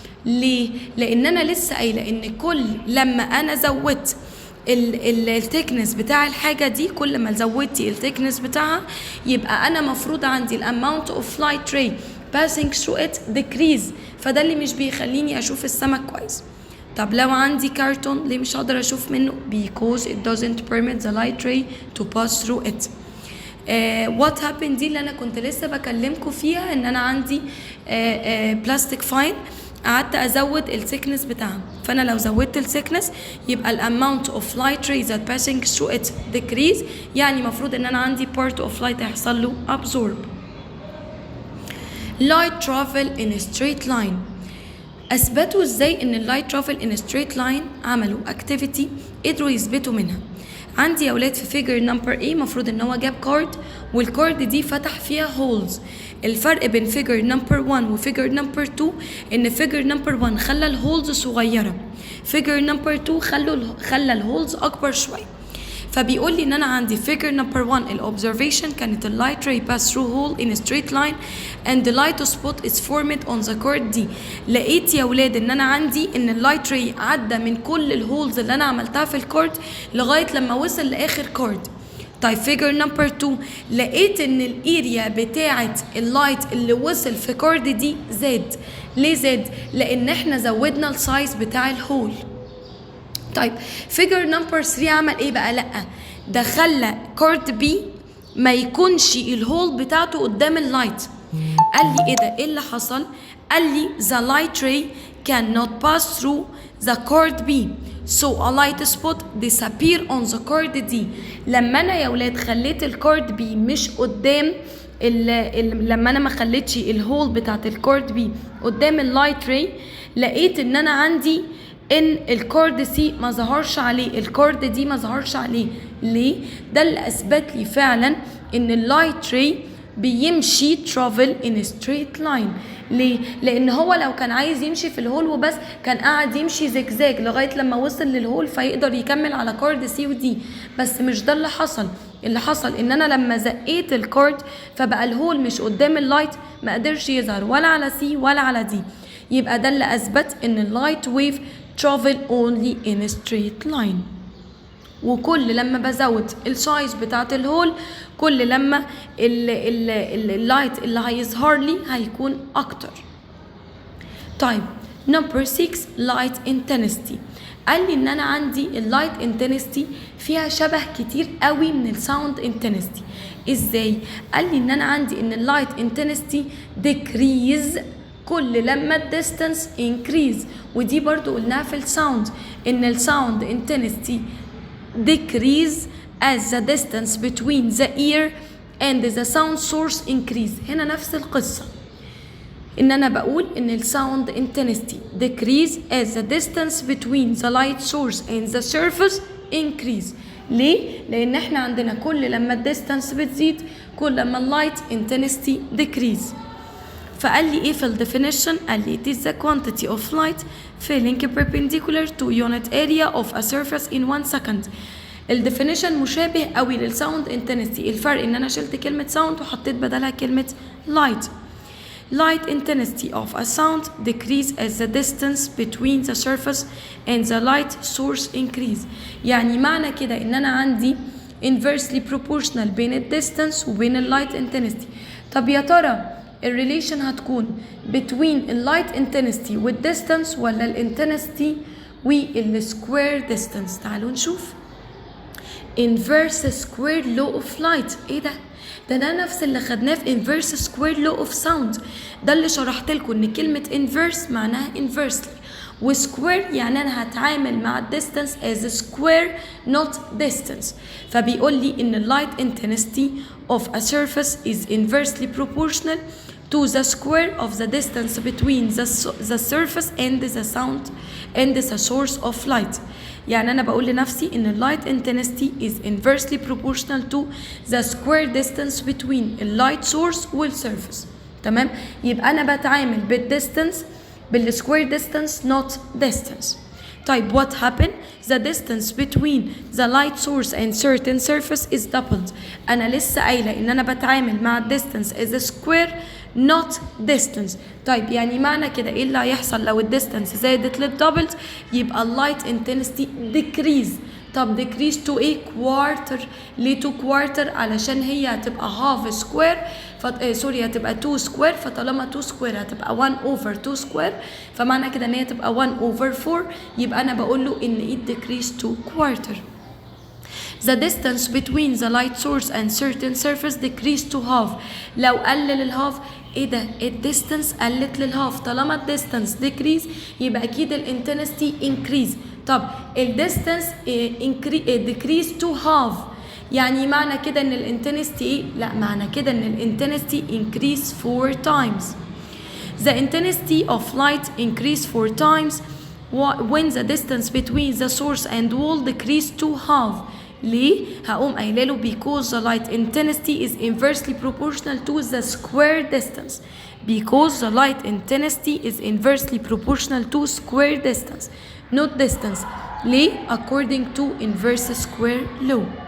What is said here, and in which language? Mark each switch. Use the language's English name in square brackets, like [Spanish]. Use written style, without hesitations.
[Arabic] ليه؟ لان انا لسه قايله ان كل لما انا زودت التكنس بتاع الحاجة دي، كل ما زودتي التكنس بتاعها يبقى انا مفروض عندي [English] الاماونت of light ray passing through it decrease، [Arabic] فده اللي مش بيخليني اشوف السمك كويس. طب لو عندي كرتون ليه مش هقدر اشوف منه؟ [English] because it doesn't permit the light ray to pass through it. what happened [Arabic] دي اللي انا كنت لسه بكلمكم فيها، ان انا عندي بلاستيك فاين قعدت ازود الثيكنس بتاعها، فانا لو زودت الثيكنس يبقى [English] الاماونت of light rays that passing through it decrease، [Arabic] يعني المفروض ان انا عندي [English] part of light [Arabic] هيحصل له absorb. [English] light travel in a straight line. [Arabic] اثبتوا ازاي ان اللايت [English] travel in a straight line؟ [Arabic] عملوا activity قدروا يثبتوا منها. عندي يا ولاد في figure number A مفروض ان هو جاب كارد والكارد دي فتح فيها holes. الفرق بين figure number 1 و figure number 2 ان figure number 1 خلى الهولز صغيرة، figure number 2 خلى الهولز اكبر شوية. فبيقول لي ان انا عندي [English] figure number 1 الobservation كانت اللايت ray pass through hole in a straight line and the light spot is formed on the card دي. [Arabic] لقيت يا ولاد ان انا عندي ان اللايت ray عدى من كل الهولز اللي انا عملتها في الكارد لغاية لما وصل لاخر كارد. طيب figure number 2 لقيت ان الاريا بتاعت اللايت اللي وصل في كارد دي زاد. ليه زاد؟ لان احنا زودنا السايز بتاع الهول. طيب figure number 3 عمل ايه بقى؟ لا ده خلى كارد بي ما يكونش الهول بتاعته قدام اللايت. قال لي ايه ده؟ ايه اللي حصل؟ قال لي [English] the light ray cannot pass through the card B so a light spot disappear on the card D. [Arabic] لما انا يا ولاد خليت الكارد بي مش قدام لما انا ما خليتش الهول بتاعت الكارد بي قدام اللايت راي، لقيت ان انا عندي ان الكارد سي ما ظهرش عليه، الكارد دي ما ظهرش عليه. ليه؟ ده اللي اثبت لي فعلا ان اللايت راي بيمشي [English] travel in a straight line. [Arabic] ليه؟ لان هو لو كان عايز يمشي في الهول وبس كان قاعد يمشي زجزاج لغايه لما وصل للهول فيقدر يكمل على كارد سي ودي، بس مش ده اللي حصل. اللي حصل ان انا لما زقيت الكارد فبقى الهول مش قدام اللايت، ما قدرش يظهر ولا على سي ولا على دي. يبقى ده اللي اثبت ان اللايت ويف [English] travel only in a straight line. [Arabic] وكل لما بزود السايز بتاعت الهول كل لما اللايت اللي هيظهر لي هيكون اكتر. طيب number 6 light intensity. قال لي ان انا عندي اللايت انتنستي فيها شبه كتير قوي من الساوند انتنستي. ازاي؟ قال لي ان انا عندي ان اللايت انتنستي decrease كل لما الديستانس increase، ودي برضو قلناها في الساوند ان الساوند انتنستي [English] decrease as the distance between the ear and the sound source increase. [Arabic] هنا نفس القصة، ان انا بقول ان الساوند [English] intensity decrease as the distance between the light source and the surface increase. [Arabic] ليه؟ لان احنا عندنا كل لما الديستانس بتزيد كل لما اللايت intensity decrease. فقال لي ايه في الديفينيشن؟ [English] قال لي it is the quantity of light falling perpendicular to unit area of a surface in 1 second. [Arabic] الديفينيشن مشابه قوي للساوند انتنستي، الفرق ان انا شلت كلمة ساوند وحطيت بدلها كلمة light. [English] Light intensity of a sound decrease as the distance between the surface and the light source increase. [Arabic] يعني معنى كده ان انا عندي inversely proportional بين الديستانس وبين اللايت intensity. طب يا ترى الريليشن هتكون between اللايت intensity والديستانس ولا الانتنستي والسكوير ديستانس؟ تعالوا نشوف. [English] inverse square law of light. [Arabic] ايه ده نفس اللي خدناه في [English] inverse square law of sound. [Arabic] ده اللي شرحت لكم ان كلمة inverse معناها inversely، وسكوير يعني انا هتعامل مع الديستانس [English] as square not distance. فبيقول لي ان light intensity of a surface is inversely proportional to the square of the distance between the surface and the sound and the source of light. [Arabic] يعني أنا بقول لنفسي إن [English] light intensity is inversely proportional to the square distance between the light source والsurface. [Arabic] تمام؟ يبقى أنا بتعامل بالديستانس بالsquare distance not distance. [English] طيب what happened? The distance between the light source and certain surface is doubled. [Arabic] أنا لسه قايلة إن أنا بتعامل مع [English] distance as a square not distance. [Arabic] طيب يعني معنى كده ايه اللي هيحصل لو الديستانس زادت للدبل؟ يبقى اللايت intensity decrease. [English] طب decrease to ايه؟ quarter. [Arabic] ليه to quarter؟ علشان هي هتبقى half square سوري هتبقى 2 square، فطالما 2 square هتبقى 1 over 2 square، فمعنى كده ان هي تبقى 1 over 4. يبقى انا بقول له ان [English] it decrease to quarter. The distance between the light source and certain surface decreased to half. [Arabic] لو قلل الهاف ايه ده؟ الديستانس قلت للهاف. طالما الديستانس decrease يبقى اكيد الانتنستي increase. طب الديستانس decrease to half، يعني معنى كده ان الانتنستي ايه؟ لا، معنى كده ان الانتنستي [English] increase 4 times. The intensity of light increase 4 times when the distance between the source and wall decrease to half. ليه؟ [Arabic] هقوم قايله له [English] because the light intensity is inversely proportional to the square distance. Because the light intensity is inversely proportional to square distance not distance. ليه؟ according to inverse square law.